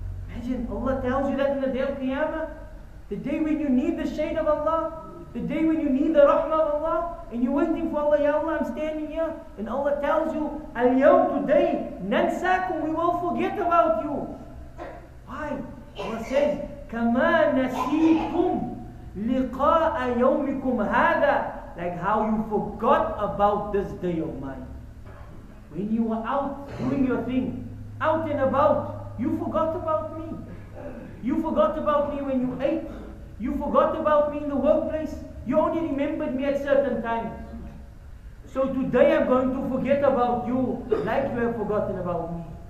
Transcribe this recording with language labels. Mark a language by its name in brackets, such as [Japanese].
[English] Imagine Allah tells you that in the day of Qiyamah, the day when you need the shade of Allah, the day when you need the rahmah of Allah, and you're waiting for Allah, Ya Allah, I'm standing here, and Allah tells you, Al-Yawm, today, nansakum, we will forget about you. Why? Allah says, [Arabic] كَمَا نَسِيتُمْ لِقَاءَ يَوْمِكُمْ هَذَا. [English] Like how you forgot about this day of mine. When you were out doing your thing, out and about, you forgot about me. You forgot about me when you ate. You forgot about me in the workplace. You only remembered me at certain times. So today I'm going to forget about you like you have forgotten about me.